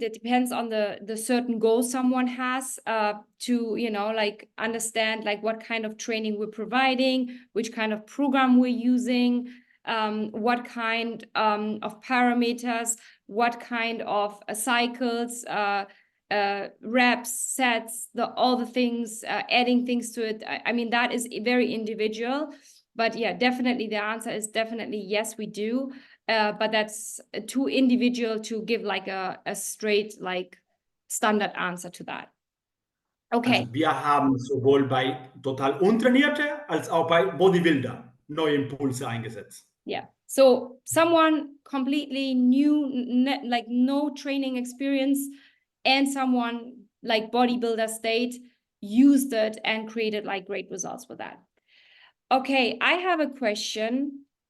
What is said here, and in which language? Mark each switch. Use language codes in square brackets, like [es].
[en] That depends on the certain goal someone has to, you know, like understand like what kind of training we're providing, which kind of program we're using, what kind of parameters, what kind of cycles, reps, sets, all the things, adding things to it. I mean, that is very individual. But yeah, definitely the answer is definitely yes, we do. But that's too individual to give like a straight like standard answer to that. Okay. [de] Also wir haben sowohl bei total Untrainierte als auch bei Bodybuilder neue Impulse eingesetzt. [en] Yeah. So someone completely new, like no training experience, and someone like bodybuilder state used it and created like great results with that. Okay, I have a question.